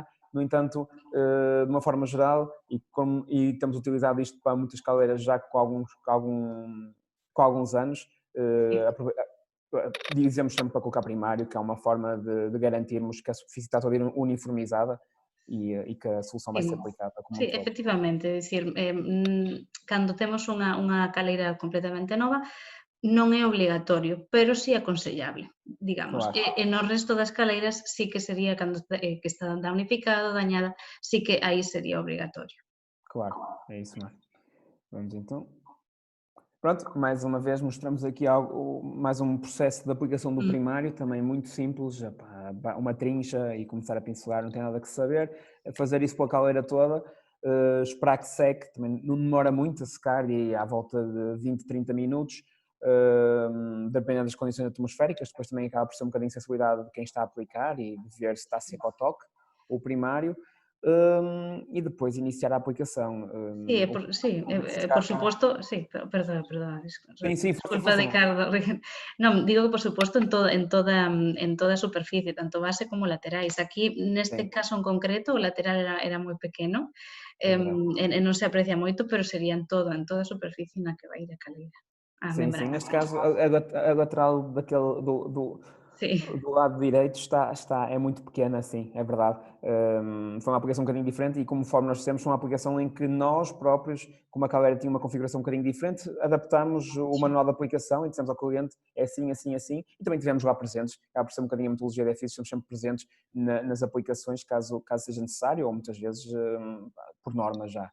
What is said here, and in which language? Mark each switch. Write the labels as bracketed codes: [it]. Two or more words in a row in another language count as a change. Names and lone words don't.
[pt] No entanto, de uma forma geral, e temos utilizado isto para muitas caleiras já com alguns anos, [gl] sí. [pt] dizemos sempre para colocar primário, que é uma forma de garantirmos que a superfície está toda uniformizada e que a solução vai [gl] Sí, [pt] ser aplicada como [gl] sí, [pt] um todo. [gl] efectivamente, é dicir, cando temos unha caleira completamente nova, non é obligatorio, pero sí aconsellable, digamos. [pt] Claro, [gl] E no resto das caleiras sí que sería cando que está danificada, dañada, sí que aí sería obrigatorio. [pt] claro, é isso mesmo. Vamos então. Pronto, mais uma vez mostramos aqui algo, mais um processo de aplicação do primário, também muito simples, uma trincha e começar a pincelar, não tem nada que saber, fazer isso pela caleira toda, esperar que seque, também não demora muito a secar e à volta de 20, 30 minutos, dependendo das condições atmosféricas, depois também acaba por ser um bocadinho de sensibilidade de quem está a aplicar e de ver se está seco ao toque, o primário, e depois iniciar a aplicação. [gl] Sí, sí, por suposto, sí, perdona, [pt] Sim, sim, força, desculpa, força. [gl] Ricardo. Non, digo que por suposto en toda a superficie, tanto base como laterais. Aquí, neste [pt] Sim, [gl] caso en concreto, o lateral era moi pequeno, [pt] é verdade. [gl] e non se aprecia moito, pero sería en toda a superficie na que vai ir a caleira, a [pt] Sim, sim. [gl] membrana. [pt] Neste caso, a lateral daquele, [gl] Sí. [pt] do lado direito é muito pequena, sim, é verdade. Foi uma aplicação um bocadinho diferente e conforme nós dissemos, foi uma aplicação em que nós próprios, como a Calera tinha uma configuração um bocadinho diferente, adaptámos o manual da aplicação e dissemos ao cliente é assim, assim, assim, e também tivemos lá presentes, acaba por ser um bocadinho a metodologia da FIS, estamos sempre presentes nas aplicações caso seja necessário ou muitas vezes por norma já.